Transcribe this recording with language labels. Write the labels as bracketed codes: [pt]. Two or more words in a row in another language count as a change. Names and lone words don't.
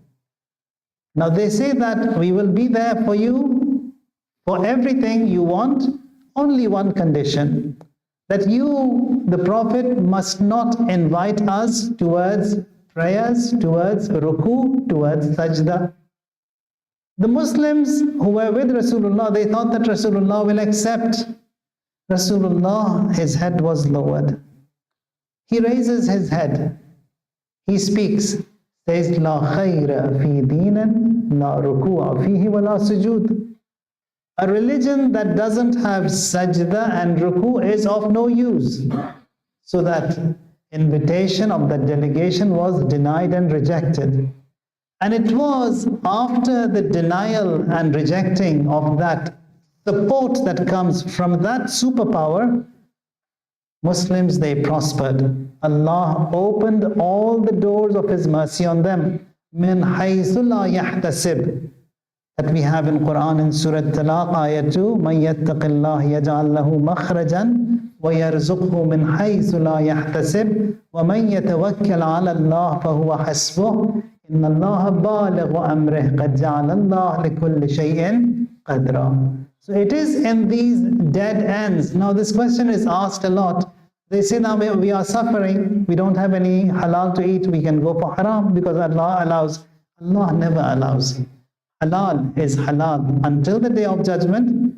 [en] Now they say that we will be there for you, for everything you want, only one condition, that you, the Prophet, must not invite us towards prayers, towards ruku, towards sajda. The Muslims who were with Rasulullah, they thought that Rasulullah will accept. Rasulullah, his head was lowered. He raises his head. He speaks, says, [ar] لا خير في دين لا ركوع فيه ولا سجود. [en] A religion that doesn't have sajda and ruku is of no use. So that invitation of that delegation was denied and rejected. And it was after the denial and rejecting of that support that comes from that superpower, Muslims, they prospered. Allah opened all the doors of His mercy on them. [ar] من حيث لا يحتسب. [en] That we have in Quran in Surah Talaq, Ayah 2, [ar] مَن يَتَّقِ اللَّهِ يَجْعَلْ لَهُ مَخْرَجًا وَيَرْزُقْهُ مِنْ حَيْثُ لَا يَحْتَسِبْ وَمَن يَتَوَكَّلْ عَلَى اللَّهِ فَهُوَ حَسْبُهُ إِنَّ اللَّهَ بَالِغُ أَمْرِهِ قَدْ جَعَلَ اللَّهُ لِكُلِّ شَيْءٍ قَدْرًا. [en] So it is in these dead ends. Now this question is asked a lot. They say, now we are suffering, we don't have any halal to eat, we can go for haram because Allah allows. Allah never allows it. Halal is halal until the day of judgment.